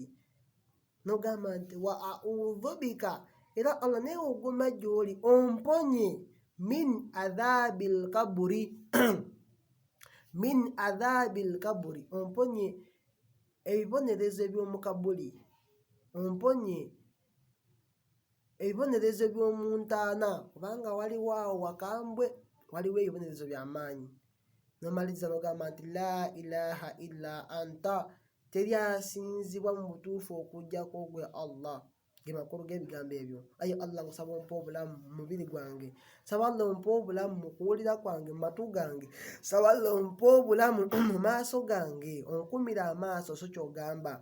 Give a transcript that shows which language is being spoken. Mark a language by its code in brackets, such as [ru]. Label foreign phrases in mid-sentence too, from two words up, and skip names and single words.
[lg] Nogamba nti [ar] وأعوذ بك [lg] era Allah neewogoma gy'oli omponye [ar] من عذاب القبر من عذاب القبر, [lg] omponye ebibonerezo eby'omu kabuli, omponye ebibonerezo by'omu ntaana kubanga waliwo awo wakambwe waliwo ebibonerezo by'amaanyi. Nomaliriza nogamba nti [ar] لا إله إلا أنت, [lg] teri asinzibwa mu butuufu okuggyako gwe Allah. Ge makulu g'ebigambo ebyo. Ayi Allah nkusaba ompe obulamu mu mubiri gwange, saba Allah ompe obulamu mu kuwulira kwange mu matu gange, saba Allah ompe obulamu mu maaso gange, onkumira amaaso so ky'ogamba.